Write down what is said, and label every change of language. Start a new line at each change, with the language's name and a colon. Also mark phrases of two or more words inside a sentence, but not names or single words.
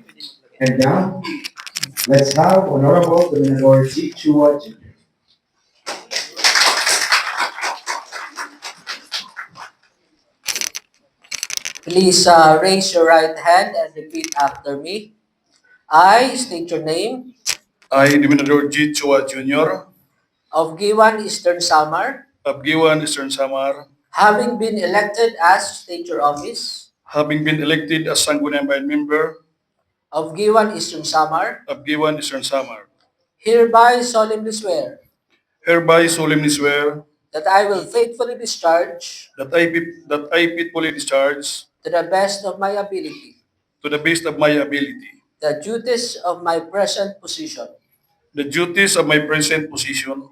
English: And now, let's have Honorable Dominador G. Chua Jr. Please raise your right hand and repeat after me. I state your name. I, Dominador G. Chua Jr. Of Guiuan Eastern Samar, of Guiuan, Eastern Samar, having been elected as state your office having been elected as Sangguniang Bayan member of Guiuan Eastern Samar, of Guiuan, Eastern Samar, hereby solemnly swear hereby solemnly swear that I will faithfully discharge that I faithfully discharge to the best of my ability to the best of my ability the duties of my present position the duties of my present position